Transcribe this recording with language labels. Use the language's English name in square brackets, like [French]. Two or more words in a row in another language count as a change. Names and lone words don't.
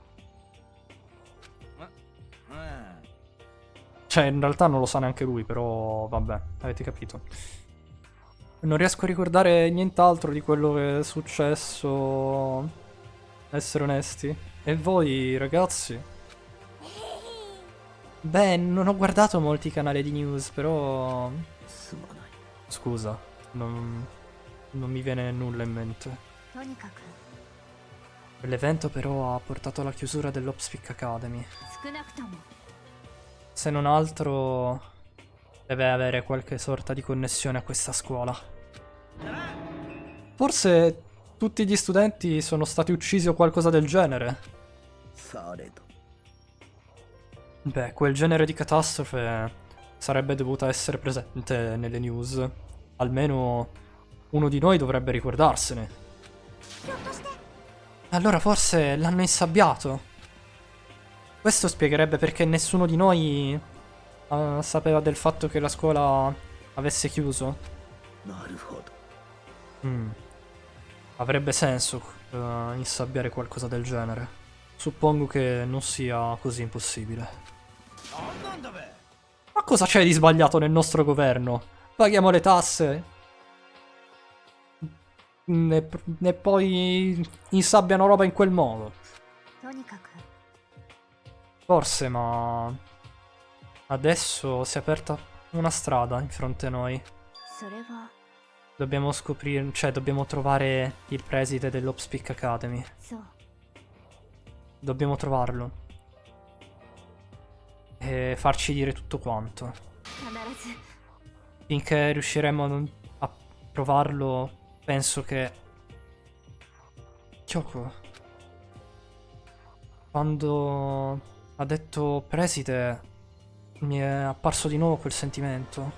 [Italian] Cioè, in realtà non lo sa neanche lui, però vabbè, avete capito. Non riesco a ricordare nient'altro di quello che è successo, essere onesti. E voi, ragazzi? Beh, non ho guardato molti canali di news, però... [Japanese] すまない [Italian] Scusa, non mi viene nulla in mente. L'evento però ha portato alla chiusura dell'Opspeak Academy. Se non altro, deve avere qualche sorta di connessione a questa scuola. Forse tutti gli studenti sono stati uccisi o qualcosa del genere. [Japanese] されど [Italian] Beh, quel genere di catastrofe sarebbe dovuta essere presente nelle news. Almeno uno di noi dovrebbe ricordarsene. [Japanese] ひょっとして [Italian] Allora forse l'hanno insabbiato. Questo spiegherebbe perché nessuno di noi sapeva del fatto che la scuola avesse chiuso. [Japanese] なるほど。 Mm. [Italian] Avrebbe senso insabbiare qualcosa del genere. Suppongo che non sia così impossibile. [Japanese] なんなんだべ。 [Italian] Ma cosa c'è di sbagliato nel nostro governo? Paghiamo le tasse e poi insabbiano roba in quel modo. [Japanese] とにかく [Italian] Forse, ma adesso si è aperta una strada in fronte a noi. [Japanese] それは [Italian] Dobbiamo scoprire, cioè dobbiamo trovare il preside dell'Opspeak Academy. [Japanese] そう [Italian] Dobbiamo trovarlo. E farci dire tutto quanto. [Japanese] 必ず [Italian] Finché riusciremo a provarlo, penso che... Kyoko, quando ha detto preside, mi è apparso di nuovo quel sentimento.